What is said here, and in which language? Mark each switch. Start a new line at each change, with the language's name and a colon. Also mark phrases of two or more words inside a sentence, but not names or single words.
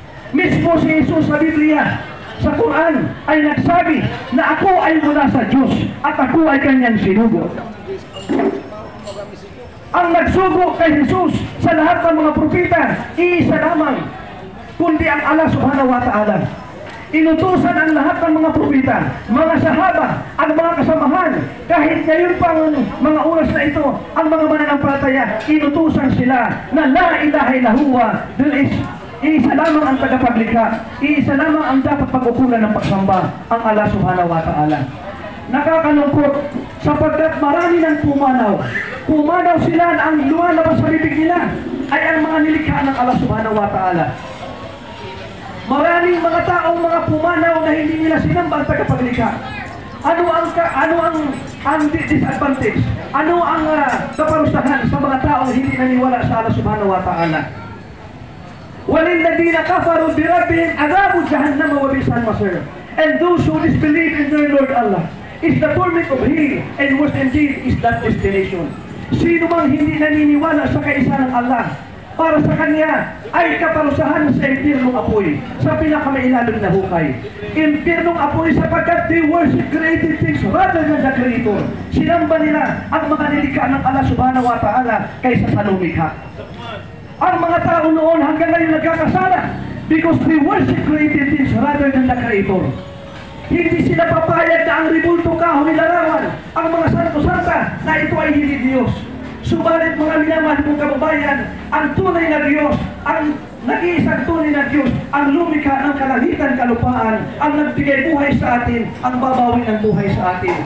Filipino: Mismo si Jesus sa Biblia sa Quran ay nagsabi na ako ay mula sa Diyos at ako ay kanyang sinugo. Ang nagsugo kay Jesus sa lahat ng mga propeta, iisa lamang, kundi ang
Arabic: Allah subhanahu wa ta'ala.
Filipino: Inutusan ang lahat ng mga propeta, mga sahaba, ang mga kasamahan, kahit ngayon pang mga oras na ito, ang mga mananampalataya, inutusan sila na
Arabic: la ilaha illallah,
Filipino: iisa lamang ang tagapaglikha, iisa lamang ang dapat pag-ukulan ng pagsamba, ang
Arabic: Allah subhanahu wa ta'ala.
Filipino: Nakakalungkot sapagkat marami ng pumanaw sila na ang lumalabas sa bibig nila ay ang mga nilikha ng
Arabic: Allah subhanahu wa ta'ala.
Filipino: Maraming mga taong mga pumanaw na hindi nila sinamba ang tagapaglikha. Ano ang disadvantage? Ano ang kaparusahan sa mga taong hindi naniwala sa
Arabic: Allah subhanahu wa ta'ala? وَلِلَّذِينَ كَفَرُوا بِرَبِّهِمْ عَذَابُ جَهَنَّمَ وَبِئْسَ الْمَصِيرُ.
English: And those who disbelieve in their Lord Allah is the torment of hell, and worse indeed is that destination.
Filipino: Sino mang hindi naniniwala sa kaisa ng Allah, para sa kanya ay kaparusahan sa impyernong apoy, sa pinakamailalim na hukay. Impyernong apoy sapagkat
English: they worship created things rather than the Creator.
Filipino: Sinamba nila ang mga nilikha ng
Arabic: Allah subhanahu wa ta'ala
Filipino: kaysa sa lumikha. Ang mga tao noon hanggang ngayon nagkakasala
English: because they worship created things rather than the Creator.
Filipino: Hindi sila papayag na ang ribulto kahoy nilarawan, ang mga santo-santa na ito ay hindi Diyos. Subalit mga minamahal mong kababayan, ang tunay na Diyos, ang nag-iisang tunay na Diyos, ang lumikha ng kalangitan, kalupaan, ang nagbigay buhay sa atin, ang babawi ng buhay sa atin.